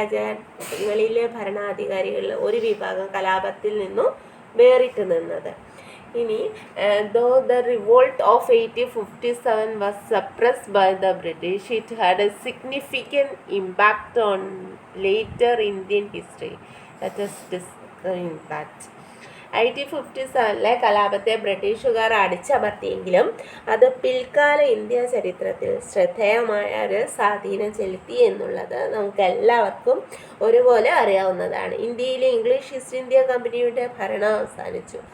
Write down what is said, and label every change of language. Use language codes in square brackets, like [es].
[ml] നാട്ടുരാജ്യങ്ങളിലെ ഭരണാധികാരികളിൽ ഒരു വിഭാഗം കലാപത്തിൽ നിന്നും വേറിട്ട് നിന്നത്. [en] ഇനി though the revolt of 1857 was suppressed by the British, it had a significant impact on later Indian history. Let us discuss that. [ml] 1857 കലാപത്തെ ബ്രിട്ടീഷുകാർ അടിച്ചമർത്തിയെങ്കിലും അത് പിൽക്കാല ഇന്ത്യ ചരിത്രത്തിൽ ശ്രദ്ധേയമായ ഒരു സ്വാധീനം ചെലുത്തി എന്നുള്ളത് നമുക്ക് എല്ലാവർക്കും ഒരുപോലെ അറിയാവുന്നതാണ്. ഇന്ത്യയിലെ ഇംഗ്ലീഷ് ഈസ്റ്റ് ഇന്ത്യ കമ്പനിയുടെ ഭരണം അവസാനിച്ചു.